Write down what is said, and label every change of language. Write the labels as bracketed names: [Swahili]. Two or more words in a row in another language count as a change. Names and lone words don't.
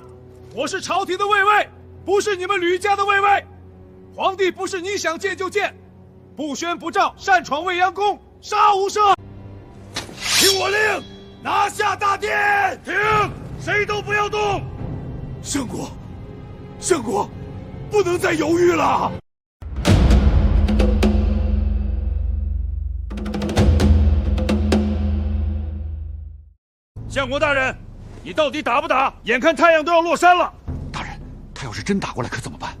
[Chinese] 我是朝廷的衛尉，不是你們呂家的衛尉。皇帝不是你想見就見，不宣不召，擅闖未央宮，殺無赦！聽我令，拿下大殿！停！誰都不要動！相國，相國，不能再猶豫了！相國大人，你到底打不打？眼看太阳都要落山了。大人，他要是真打过来，可怎么办？